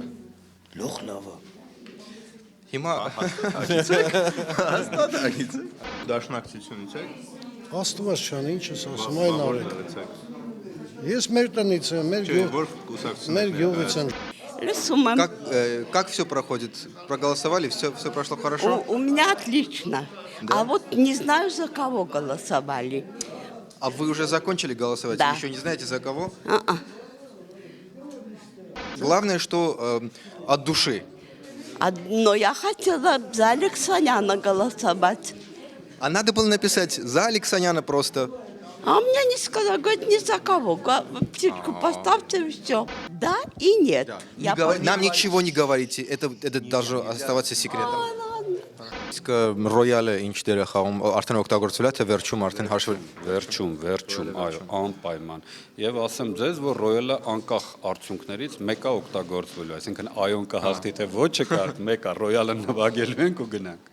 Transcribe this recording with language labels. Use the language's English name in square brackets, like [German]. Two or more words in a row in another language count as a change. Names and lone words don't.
[Armenian] Լոխ լավ է։ Հիմա Հակից եք։ Հաստատ հակից եք։ Դաշնակցությունից եք։ Աստված չան, ինչ ես ասում, այն արեք։ Ես մեր տնից եմ, մեր գյուղից եմ։ Լսում եմ։ [Russian] Как все проходит? Проголосовали, все прошло хорошо? У меня отлично. А вот не знаю, за кого голосовали. А вы уже закончили голосовать? Да. Еще не знаете, за кого? Главное, что от души. Но я хотела за Алексаняна голосовать. А надо было написать за Алексаняна просто. А мне не сказали, говорят, ни за кого. Птичку поставьте и все. Да и нет. Я Нам ничего не говорите. Это даже оставаться секретом. [Armenian] Իսկ ռոյալը ինչ դեր է խաղում, արդեն օգտագործվել է թե վերջում արդեն հաշվել։ Վերջում, այո, անպայման։ Եվ ասեմ ձեզ, որ ռոյալը անկախ արդյունքներից մեկը օգտագործվելու, այսինքն այոն կհաղթի թե ոչը կար, մեկը ռոյալը նվագելու ենք ու գնանք։